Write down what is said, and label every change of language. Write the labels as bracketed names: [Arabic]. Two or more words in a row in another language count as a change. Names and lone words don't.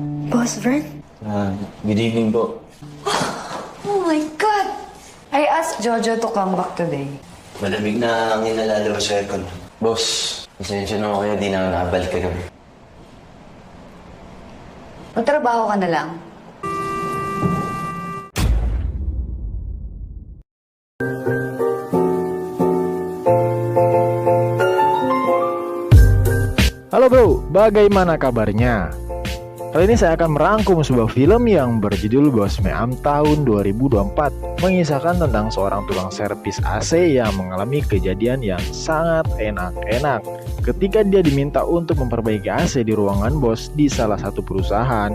[English] Boss Vern? Good evening po. Oh my God! I asked Jojo to come back today. [Filipino] Malamig na ang inalalabas sa aircon. Boss, pasensya na ako kaya di na nakabalik kagabi. Magtrabaho ka na lang. [Indonesian] Halo bro, bagaimana kabarnya? Kali ini saya akan merangkum sebuah film yang berjudul Bos Meam tahun 2024, mengisahkan tentang seorang tukang servis AC yang mengalami kejadian yang sangat enak-enak ketika dia diminta untuk memperbaiki AC di ruangan bos di salah satu perusahaan.